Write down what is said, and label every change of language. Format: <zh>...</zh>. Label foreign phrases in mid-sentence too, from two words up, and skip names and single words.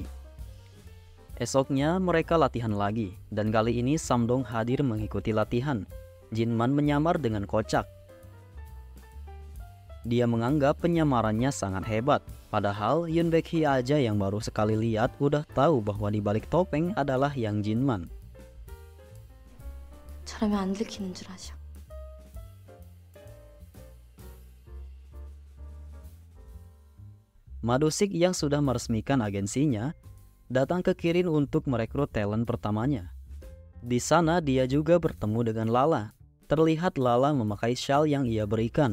<id>Esoknya mereka latihan lagi, dan kali ini Samdong hadir mengikuti latihan. Jinman menyamar dengan kocak. Dia menganggap penyamarannya sangat hebat. Padahal Yoon Baek-hee aja yang baru sekali lihat udah tahu bahwa di balik topeng adalah yang Jinman.</id> <ko>저러면 안 들키는 줄 아셔.</ko> <id>Madusik yang sudah meresmikan agensinya datang ke Kirin untuk merekrut talent pertamanya. Di sana dia juga bertemu dengan Lala. Terlihat Lala memakai shawl yang ia berikan.</id>